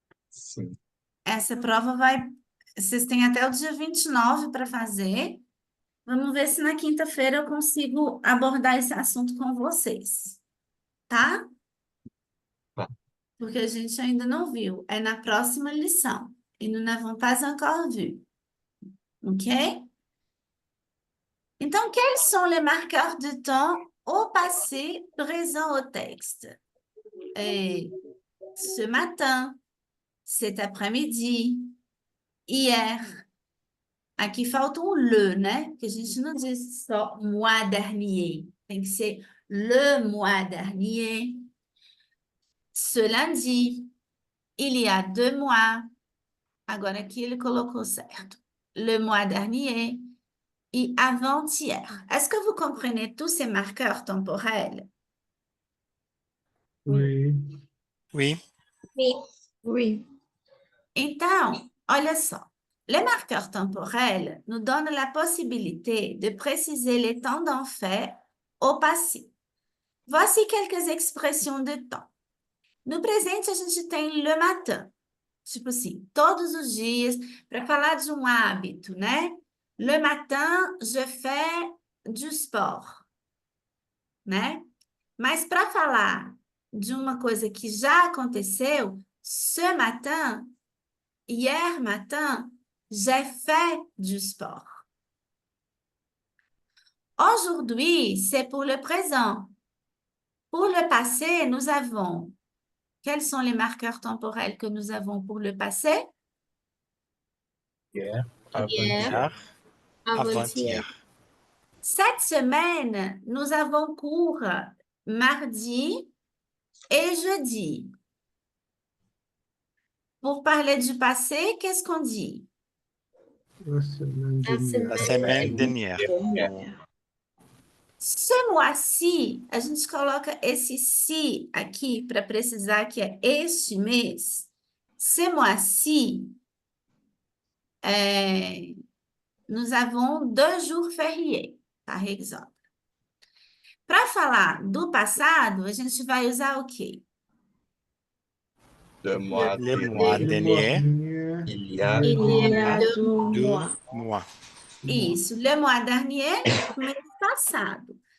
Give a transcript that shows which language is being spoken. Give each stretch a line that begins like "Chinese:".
Portuguese: Sim. Essa prova vai... Vocês têm até o dia 29 para fazer. Vamos ver se na quinta-feira eu consigo abordar esse assunto com vocês, tá? Tá. Porque a gente ainda não viu. É na próxima lição.
French: E nous n'avons pas encore vu. OK? Então, quels sont les marqueurs de temps au passé présent au texte? Ce matin, cet après-midi, hier.
Portuguese: Aqui falta um le, né? Que a gente não diz só mois dernier. Tem que ser le mois dernier,
French: Ce lundi, il y a 2 mois.
Portuguese: Agora aqui ele colocou certo.
French: Le mois dernier et avant-hier. Est-ce que vous comprenez tous ces marqueurs temporels? Oui. Oui. Oui. Oui.
Portuguese: Então, olha só.
French: Les marqueurs temporels nous donnent la possibilité de préciser les temps d'un fait au passé. Voici quelques expressões de temps.
Portuguese: No presente, a gente tem le matin. Tipo assim, todos os dias, para falar de um hábito, né?
French: Le matin, je fais du sport, né?
Portuguese: Mas para falar de uma coisa que já aconteceu,
French: ce matin, hier matin, j'ai fait du sport. Aujourd'hui, c'est pour le présent. Pour le passé, nous avons... Quels sont les marqueurs temporels que nous avons pour le passé? Hier, Hier, avant-hier, avant-hier. Cette semaine, nous avons cours mardi et jeudi. Pour parler du passé, qu'est-ce qu'on dit? La semaine La dernière. La semaine dernière. Ce mois-ci,
Portuguese: a gente coloca esse "ci" aqui para precisar que é este mês.
French: Ce mois-ci, nous avons 2 jours fériés, par exemple.
Portuguese: Para falar do passado, a gente vai usar o quê?
French: le mois Le mois dernier, dernier, il y a Il y a
Portuguese: Há 2 mois.
French: 2 mois.
Portuguese: Isso, le mois dernier, mês passado.